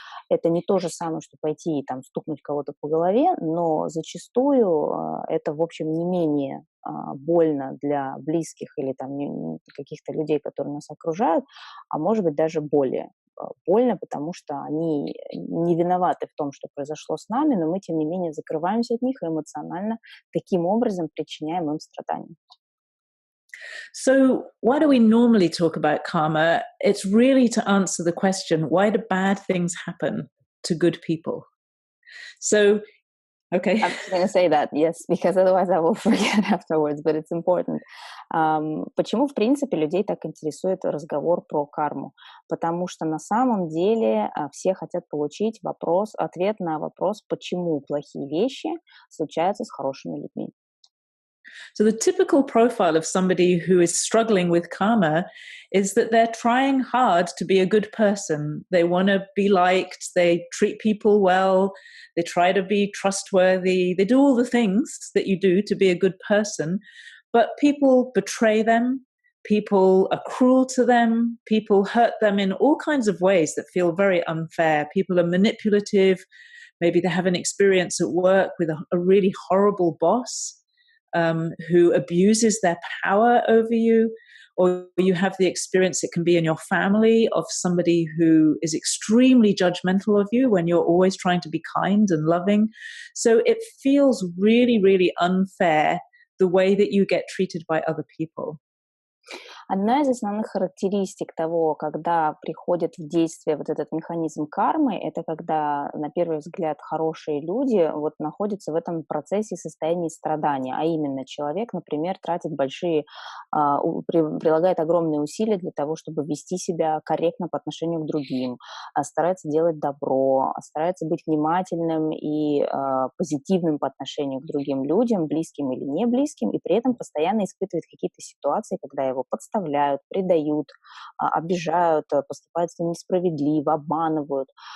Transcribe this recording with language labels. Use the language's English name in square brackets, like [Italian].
[Russian] Это не то же самое, что пойти и стукнуть кого-то по голове, но зачастую это, в общем, не менее больно для близких или каких-то людей, которые нас окружают, а может быть даже более больно, потому что они не виноваты в том, что произошло с нами, но мы, тем не менее, закрываемся от них и эмоционально таким образом причиняем им страдания. [English] So why do we normally talk about karma? It's really to answer the question, why do bad things happen to good people? So, okay. I'm just going to say that, yes, because otherwise I will forget afterwards, but it's important. [Russian] Почему, в принципе, людей так интересует разговор про карму? Потому что на самом деле все хотят получить ответ на вопрос, почему плохие вещи случаются с хорошими людьми. [English] So the typical profile of somebody who is struggling with karma is that they're trying hard to be a good person. They want to be liked, they treat people well, they try to be trustworthy, they do all the things that you do to be a good person, but people betray them, people are cruel to them, people hurt them in all kinds of ways that feel very unfair. People are manipulative, maybe they have an experience at work with a really horrible boss. Who abuses their power over you, or you have the experience, it can be in your family, of somebody who is extremely judgmental of you when you're always trying to be kind and loving. So it feels really, really unfair the way that you get treated by other people. [Russian] Одна из основных характеристик того, когда приходит в действие вот этот механизм кармы, это когда, на первый взгляд, хорошие люди находятся в этом процессе состояния страдания, а именно человек, например, прилагает огромные усилия для того, чтобы вести себя корректно по отношению к другим, старается делать добро, старается быть внимательным и позитивным по отношению к другим людям, близким или не близким, и при этом постоянно испытывает какие-то ситуации, когда его подставляют, предают, обижают, поступают с ним несправедливо, обманывают.